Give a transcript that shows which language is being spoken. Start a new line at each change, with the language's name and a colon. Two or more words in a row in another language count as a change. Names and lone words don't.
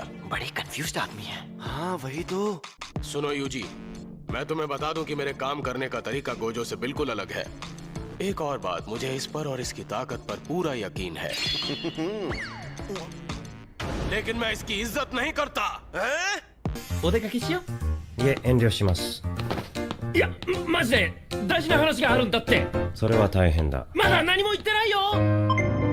Hindi: बड़े कंफ्यूज्ड आदमी है। हाँ वही तो। सुनो यूजी, मैं तुम्हें बता दूं कि मेरे काम करने का तरीका गोजो से बिल्कुल अलग है। एक और बात, मुझे इस पर और इसकी ताकत पर पूरा यकीन है। लेकिन मैं इसकी इज्जत नहीं करता।
Japanese: お出かけしよう。いえ、遠慮します。いや、マジで大事な話があるんだって。それは大変だ。まだ何も言ってないよ。